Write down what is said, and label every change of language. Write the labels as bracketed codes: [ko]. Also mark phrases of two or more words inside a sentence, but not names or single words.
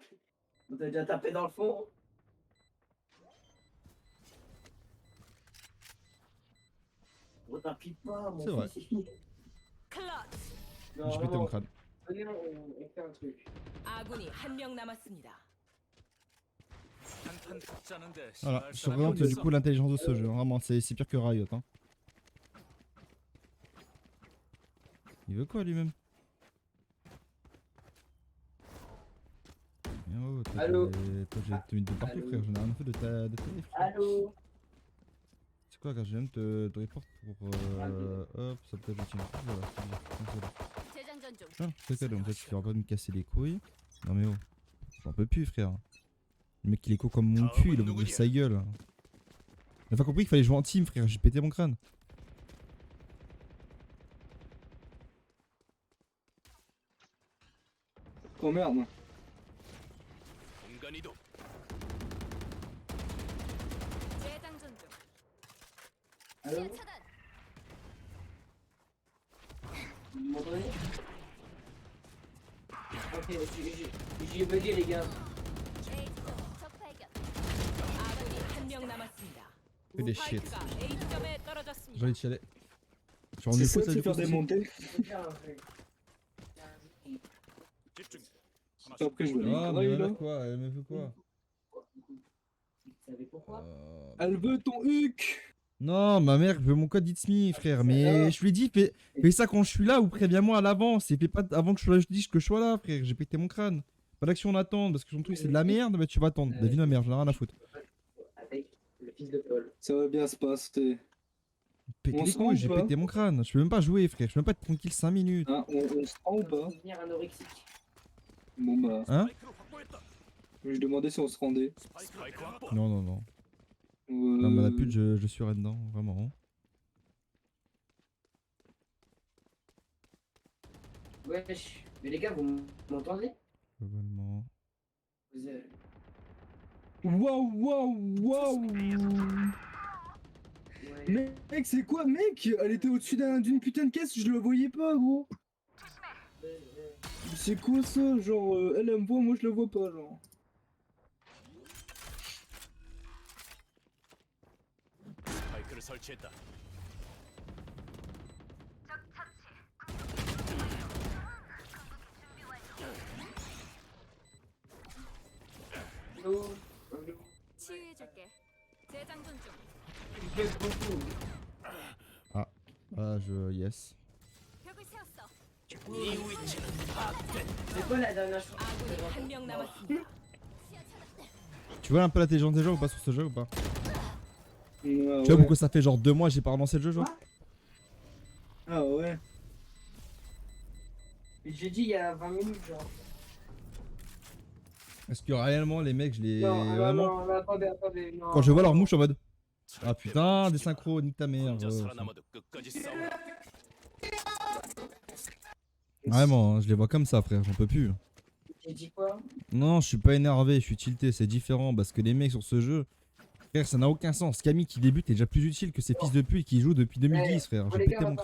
[fr] On t'a déjà tapé dans le fond. On t'appuie pas mon C'est vrai. fils. [ko] 클러치. [fr] Non, J'ai pété mon crâne. venez on fait un truc. [ko] 아군이 한 명 남았습니다. 한판 붙자는데 [fr] Voilà, [ko] 시간 [fr] je [ko] 사람이 [fr] surveille du [ko] 어딨어? [fr] coup l'intelligence de ce jeu, vraiment, c'est pire que Riot. Hein. Il veut quoi lui-même? Oh, toi, Allô? toi, j'ai te mis de partout, Allô? frère, j'en ai rien à foutre de ta life. Allô. C'est quoi, quand je viens de te report pour. Hop, ça peut être utile. Voilà, c'est bon. [ko] 재장전 중. [fr] Ah, c'est cadeau, en fait, tu vas pas me casser les couilles. Non, mais oh, j'en peux plus, frère. Le mec, il est co comme mon cul, il a ouvert sa gueule. Il a pas compris qu'il fallait jouer en team, frère, j'ai pété mon crâne. Oh merde. [ko] 공간 이동. 재장전 중. [fr] Allô. [ko] 시야 차단. [fr] Vous m'entendez? Ok, j'ai bugué les gars. [ko] A 적 발견. 아군이 한 명 남았습니다. [fr] Que des shit. [ko] 스파이크가 A점에 떨어졌습니다. [fr] J'ai envie de chialer. Je suis C'est rendu ça fou, de ça se faire démonter. Faut faire un truc. [ko] 집중. [fr] Après, je vais aller Ah, me mais grailler, voilà là. quoi, elle me veut quoi? Vous savez pourquoi? Elle veut ton huc. Non, ma mère veut mon code It's Me, frère. Mais je lui ai dit, fais ça quand je suis là ou préviens-moi à l'avance. Et fais pas avant que je dise que je sois là, frère. J'ai pété mon crâne. Pas d'action, on attend. Parce que son truc c'est de la merde, mais tu vas attendre. La vie de ma mère, j'en ai rien à foutre. Avec le fils de Paul. Ça va bien se passer. Pété On les se rend couilles, ou j'ai pas pété mon crâne. Je peux même pas jouer, frère. Je peux même pas être tranquille 5 minutes. Hein, on se rend ou pas? Devenir anorexique. Bon bah, Hein? [ko] 스파이크로 확보했다. [fr] je demandais si on se rendait. [ko] 스파이크 확보. [fr] Non, non, non. Non, mais la pute, Euh, je suis dedans, vraiment. Wesh. Mais les gars, vous m'entendez? Globalement. Vous, Waouh, waouh, waouh. ouais. Mec, c'est quoi, mec? Elle était au-dessus d'une putain de caisse, je le voyais pas, gros. C'est quoi ça? Genre, elle me voit, moi je le vois pas, genre. [ko] 스파이크를 설치했다. [fr] Allô. [ko] 치유해줄게. 재장전 중. [fr] Il fait beaucoup. Ah, yes. [ko] 벽을 세웠어. 이 위치는 파악된. [fr] C'est quoi la dernière chose? [ko] 아군이 한 명 남았습니다. 시야 차단. [fr] Tu vois un peu l'intelligence des gens ou pas sur ce jeu ou pas? Ouais, Tu vois ouais. pourquoi ça fait genre 2 mois que j'ai pas relancé le jeu, genre? Ah ouais. Mais j'ai dit il y a 20 minutes, genre. Parce que réellement, les mecs, je les. Non, Vraiment. non, attendez. Non. Quand je vois leur mouche en mode. Ah putain, des synchros, nique ta mère. [ko] 혼자 [fr] ouais, [ko] 살아남아도 끝까지 싸워. [fr] Vraiment, hein, je les vois comme ça, frère, j'en peux plus. Ok, J'ai dit quoi? Non, je suis pas énervé, je suis tilté, c'est différent parce que les mecs sur ce jeu, frère, ça n'a aucun sens. Camille qui débute est déjà plus utile que ces fils de pute qui jouent depuis 2010, frère. Bon, J'ai les pété gars,